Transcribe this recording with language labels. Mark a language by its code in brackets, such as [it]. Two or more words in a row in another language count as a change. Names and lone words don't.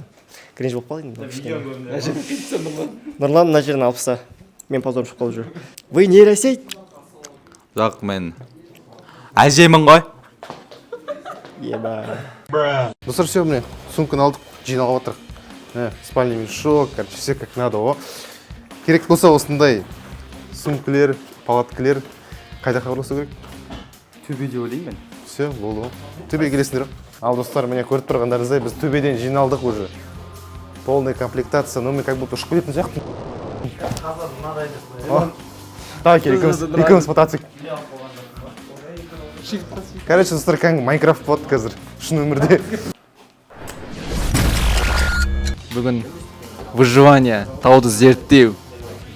[kk] Кринж болып қалайын. Нұрлан мына жерін алыпса. Мен позорым шығып қалып жүр. [ru] Вы нейросеть? [kk] Жоқ, мен әжемін ғой. Еба. Достар, все, міне, сумканы алдық, жиналып отырық. [ru] Спальный мешок, короче, все как надо, о. [kk] Керек болса осындай сумкілер, палаткілер қайда хабарласу керек? Төбеде ойлаймын. Все, болды. Төбеге келесіңдер. Ал достар, міне көріп тұрғандарыңыздай, біз төбеден жиналдық уже. [ru] Полная комплектация, но мен как будто [kk] ұшып кететін сияқты. Қазір мынадайды. Так, екеуміз мотоцикл. Короче, достар, кәдімгі Майнкрафт болады қазір, шын өмірде. Бүгін выживание, тауды зерттеу